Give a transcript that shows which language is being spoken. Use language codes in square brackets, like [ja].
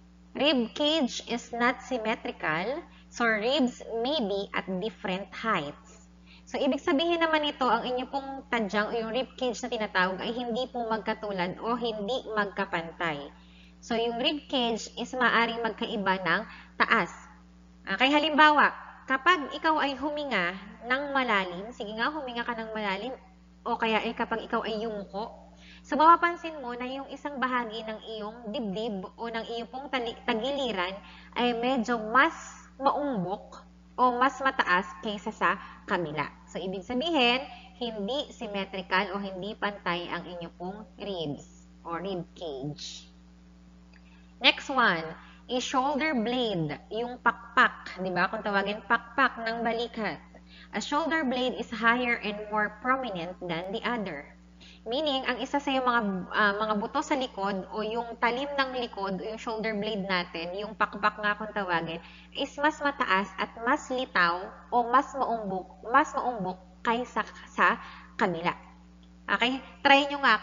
[en] Rib cage is not symmetrical, so ribs may be at different heights. [tl] So, ibig sabihin naman ito, ang inyo pong tadyang o yung rib cage na tinatawag ay hindi po magkatulad o hindi magkapantay. So, yung [en] rib cage is [tl] maaaring magkaiba ng taas. Okay, halimbawa, kapag ikaw ay huminga ng malalim, sige nga, huminga ka ng malalim, o kaya kapag ikaw ay yumuko, So, mapapansin mo na yung isang bahagi ng iyong dibdib o ng iyong pong tagiliran ay medyo mas maumbok o mas mataas kaysa sa kabila. So, ibig sabihin, hindi symmetrical o hindi pantay ang inyong pong ribs o rib cage. [en] Next one is shoulder blade, [tl] yung pakpak, di ba? Kung tawagin pakpak ng balikat. [en] A shoulder blade is higher and more prominent than the other. Meaning, [tl] ang isa sa yung mga buto sa likod o yung talim ng likod o yung shoulder blade natin, yung pakpak nga kung tawagin, is mas mataas at mas litaw o mas maumbok kaysa sa kabila. Okay? Try nyo nga.